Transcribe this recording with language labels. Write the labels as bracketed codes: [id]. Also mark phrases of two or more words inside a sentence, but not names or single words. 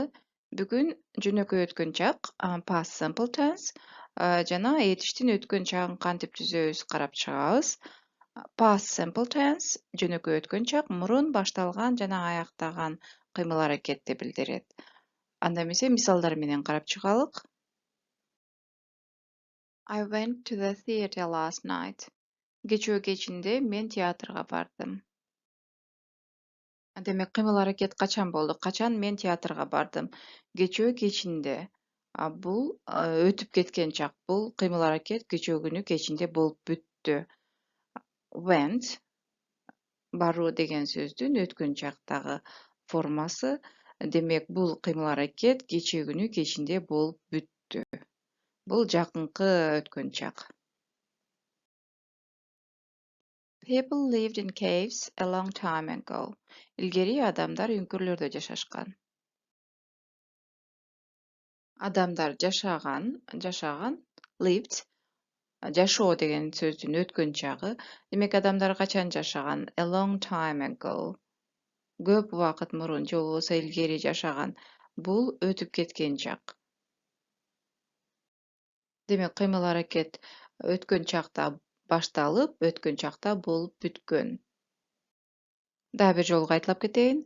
[ky] Бүгүн жөнөкөй өткөн чак, [en] past simple tense [ky] жана этиштин өткөн чагын кантип түзөбүз карап чыгабыз. [en] Past simple tense [ky] жөнөкөй өткөн чак мурун башталган жана аяктаган кыймыл аракетти билдирет. Анда эмесе мисалдар менен карап чыгалык. [en] I went to the theater last night. [ky] Кечөө кечинде мен театрга бардым. Демек кыймыл аракет качан болду? Качан мен театрга бардым? Кечөө кечинде. Бул өтүп кеткен чак. Бул кыймыл аракет кечөө күнү кечинде болуп бүттү. Went баруу деген сөздүн өткөн чактагы формасы. Демек бул кыймыл аракет кечээ күнү кечинде болуп бүттү. Бул жакынкы өткөн чак. [en] People lived in caves a long time ago. [ky] Илгери адамдар үңкүрлөрдө жашашкан. Адамдар жашаган, lived, жашоо деген сөздүн өткөн чагы. Демек адамдар качан жашаган? [en] A long time ago. [ky] Көп убакыт мурун же болбосо илгери жашаган. Бул өтүп кеткен чак. Демек кыймыл аракет өткөн чакта башталып, өткөн чакта болуп бүткөн. Дагы бир жолу кайталап кетейин.